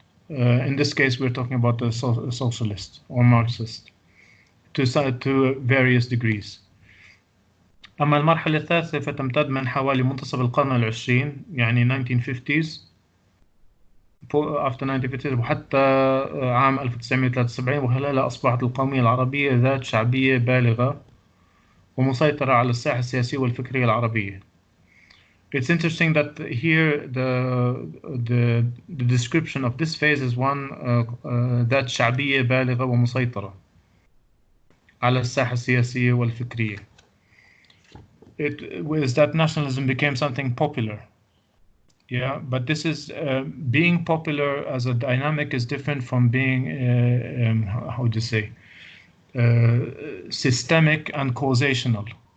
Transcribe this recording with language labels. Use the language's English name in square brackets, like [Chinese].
[English] In this case, we're talking about the socialist or Marxist to various degrees. [Arabic] أما المرحلة الثالثة فتمتد من حوالي منتصف القرن العشرين، يعني [English] 1950s after 1950 [Arabic] وحتى عام 1973، وخلالها أصبحت القومية العربية ذات شعبية بالغة ومسيطرة على الساحة السياسية والفكرية العربية. [English] It's interesting that here the description of this phase is one [Arabic] ذات شعبية بالغة ومسيطرة على الساحة السياسية والفكرية. [English] It was that nationalism became something popular. Yeah, but this is being popular as a dynamic is different from being how do you say systemic and causational.